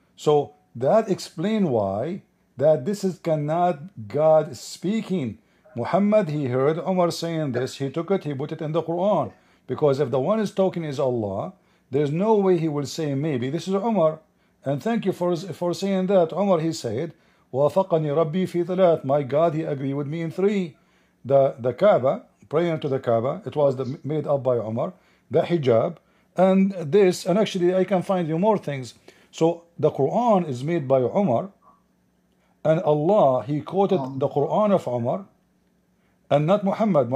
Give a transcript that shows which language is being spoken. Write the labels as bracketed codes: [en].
[en] So that explains why that this is cannot God speaking. Muhammad, he heard Umar saying this, he took it, he put it in the Quran. Because if the one is talking is Allah, there's no way he will say maybe. This is Umar. And thank you for saying that. [ar] Umar, [en] he said, [ar] وَافَقَنِي رَبِّي فِي ثَلَاث. [en] My God, he agreed with me in three. The Kaaba, praying to the Kaaba, it was made up by Umar. The hijab, and this, and actually I can find you more things. So the Quran is made by Umar, and Allah, he quoted the Quran of Umar, and not Muhammad.